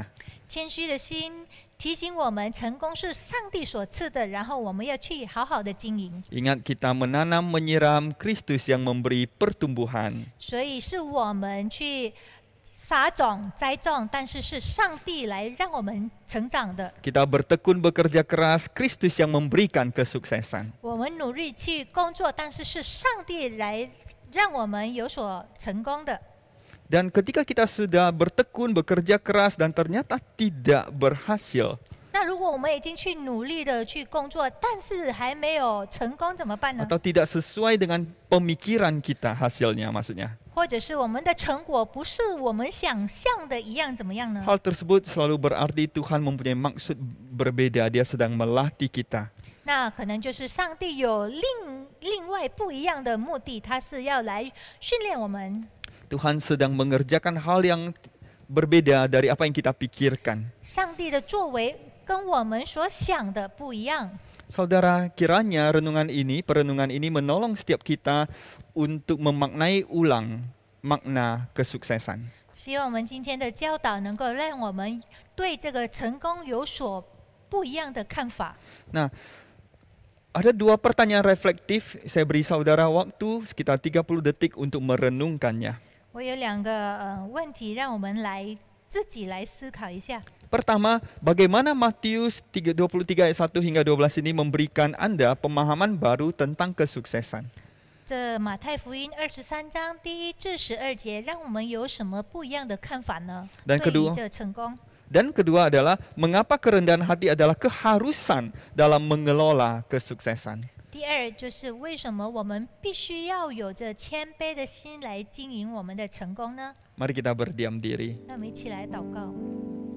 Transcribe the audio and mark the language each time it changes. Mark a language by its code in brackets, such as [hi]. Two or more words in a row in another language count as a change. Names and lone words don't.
[zh] 谦虚的心提醒我们，成功是上帝所赐的，然后我们要去好好的经营。 [id] Ingat kita menanam menyiram Kristus yang memberi pertumbuhan. [zh] 所以是我们去撒种栽种，但是是上帝来让我们成长的。 [id] Kita bertekun bekerja keras, Kristus yang memberikan kesuksesan. [zh] 我们努力去工作，但是是上帝来让我们有所成功的。 [id] Dan ketika kita sudah bertekun, bekerja keras dan ternyata tidak berhasil, [zh] 那如果我们已经去努力的去工作，但是还没有成功怎么办呢？ [id] atau tidak sesuai dengan pemikiran kita hasilnya maksudnya. [zh] 或者是我们的成果不是我们想象的一样，怎么样呢？ [id] Hal tersebut selalu berarti Tuhan mempunyai maksud berbeda, Dia sedang melatih kita. [zh] 那可能就是上帝有另外不一样的目的，他是要来训练我们。 [id] Tuhan sedang mengerjakan hal yang berbeda dari apa yang kita pikirkan. [zh] 上帝的作为跟我们所想的不一样。 [id] Saudara, kiranya perenungan ini menolong setiap kita untuk memaknai ulang makna kesuksesan. [zh] 希望我们今天的教导能够让我们对这个成功有所不一样的看法。 [id] Nah, ada dua pertanyaan reflektif, saya beri saudara waktu sekitar 30 detik untuk merenungkannya. [zh] 我有2个问题，让我们自己来思考一下。 [id] Pertama, bagaimana Matius 23 ayat 1 hingga 12 ini memberikan Anda pemahaman baru tentang kesuksesan? [zh] 这马太福音23章第1至12节，让我们有什么不一样的看法呢？ [id] Dan [zh] 对于 [id] kedua [zh] 这成功。 [id] Dan kedua adalah mengapa kerendahan hati adalah keharusan dalam mengelola kesuksesan. [zh] 第2就是为什么我们必须要有着谦卑的心来经营我们的成功呢？ [id] Mari kita berdiam diri. [zh] 那我们一起来祷告。